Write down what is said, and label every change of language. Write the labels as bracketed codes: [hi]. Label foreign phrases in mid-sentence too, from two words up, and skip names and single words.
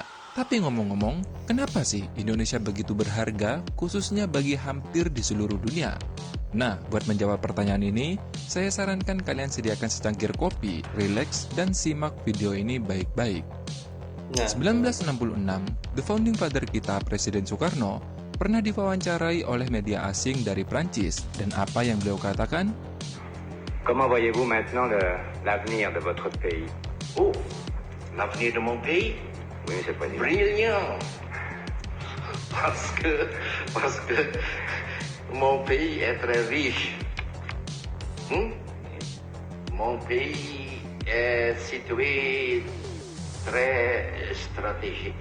[id] Tapi ngomong-ngomong, kenapa sih Indonesia begitu berharga, khususnya bagi hampir di seluruh dunia? Nah, buat menjawab pertanyaan ini, saya sarankan kalian sediakan secangkir kopi, rileks, dan simak video ini baik-baik. Nah, 1966, [en] the founding father [id] kita, Presiden Soekarno, pernah diwawancarai oleh media asing dari Prancis, dan apa yang beliau katakan? [fr] Comment voyez-vous maintenant l'avenir de votre pays? Oh, l'avenir de mon pays? Oui, Monsieur le Président. Brillant. Parce que mon pays est très riche. Mon pays est situé très stratégique.